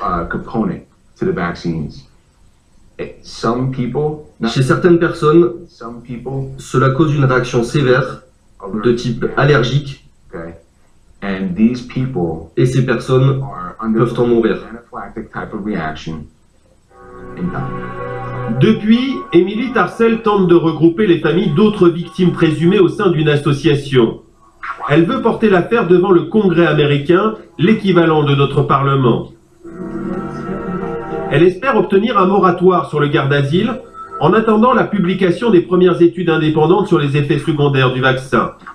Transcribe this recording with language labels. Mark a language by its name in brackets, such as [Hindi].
[English] Component to the vaccines. Some people, [French] Chez certaines personnes, [English] some people, [French] cela cause une réaction sévère de type allergique [English] okay? And these people [French] et ces personnes peuvent en mourir. [English] anaphylactic type of reaction in time. [French] Depuis, Emily Tarcel tente de regrouper les familles d'autres victimes présumées au sein d'une association. Elle veut porter l'affaire devant le Congrès américain, l'équivalent de notre Parlement. Elle espère obtenir un moratoire sur le garde d'asile en attendant la publication des premières études indépendantes sur les effets secondaires du vaccin.